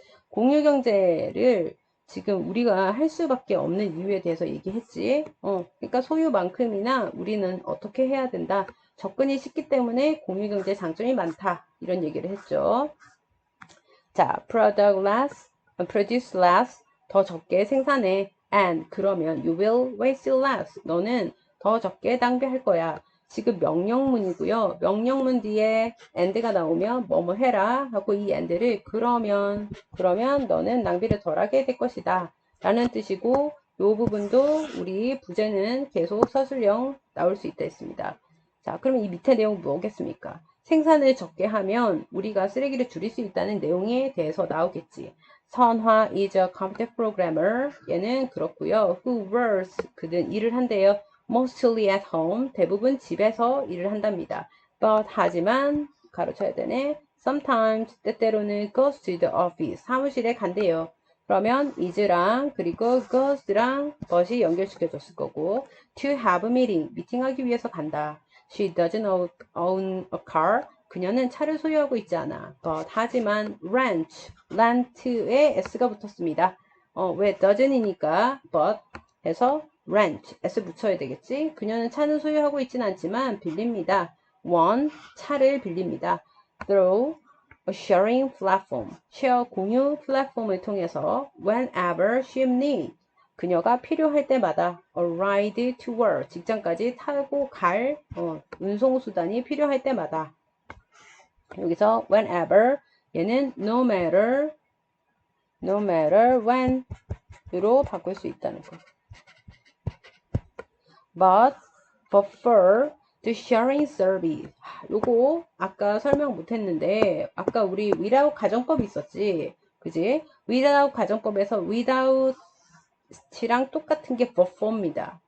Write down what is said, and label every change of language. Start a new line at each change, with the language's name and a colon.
Korean: 공유경제를 지금 우리가 할 수밖에 없는 이유에 대해서 얘기했지. 그러니까 소유만큼이나 우리는 어떻게 해야 된다. 접근이 쉽기 때문에 공유경제 장점이 많다. 이런 얘기를 했죠. 자,
English: produce less,
Korean: 더 적게 생산해.
English: and
Korean: 그러면
English: you will waste less.
Korean: 너는 더 적게 낭비할 거야. 지금 명령문이고요. 명령문 뒤에 and가 나오면 뭐뭐 해라 하고 이 and를 그러면 너는 낭비를 덜하게 될 것이다 라는 뜻이고, 요 부분도 우리 부제는 계속 서술형 나올 수 있다 했습니다. 자, 그러면 이 밑에 내용 뭐겠습니까? 생산을 적게 하면 우리가 쓰레기를 줄일 수 있다는 내용에 대해서 나오겠지.
English: 선화 is a computer programmer.
Korean: 얘는 그렇고요.
English: Who works,
Korean: 그는 일을 한대요.
English: Mostly at home,
Korean: 대부분 집에서 일을 한답니다. But 하지만 가로쳐야 되네.
English: Sometimes,
Korean: 때때로는
English: goes to the office,
Korean: 사무실에 간대요. 그러면 is랑 그리고 goes랑 but이 연결시켜 줬을 거고,
English: to have a meeting,
Korean: 미팅하기 위해서 간다.
English: She doesn't own a car,
Korean: 그녀는 차를 소유하고 있지 않아. But 하지만 rent에 s가 붙었습니다. 왜 doesn'이니까 but 해서 rent, s 붙여야 되겠지. 그녀는 차는 소유하고 있지는 않지만 빌립니다. one, 차를 빌립니다.
English: through a sharing platform,
Korean: 쉐어 공유 플랫폼을 통해서
English: whenever she needs,
Korean: 그녀가 필요할 때마다
English: a ride to work,
Korean: 직장까지 타고 갈 운송수단이 필요할 때마다. 여기서 whenever, 얘는 no matter when으로 바꿀 수 있다는 거.
English: but prefer the sharing service.
Korean: 요거 아까 설명 못했는데, 아까 우리 without 가정법이 있었지, 그지? without 가정법에서 without이랑 똑같은 게 prefer입니다.